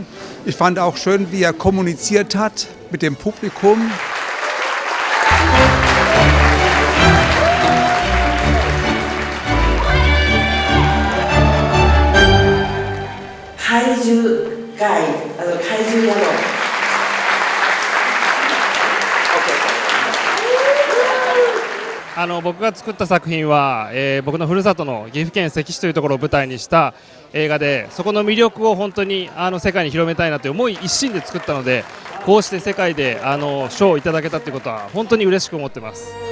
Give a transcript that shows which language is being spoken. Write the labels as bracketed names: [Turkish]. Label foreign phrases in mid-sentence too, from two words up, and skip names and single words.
[German] Ich fand auch schön, wie er kommuniziert hat mit dem Publikum. Kaiju-Guide, also Kaiju-Yano. [Japanese] 僕が作った作品は、僕のふるさとの岐阜県関市というところを舞台にした映画で、そこの魅力を本当に世界に広めたいなという思い一心で作ったので、こうして世界で賞をいただけたということは本当に嬉しく思ってます。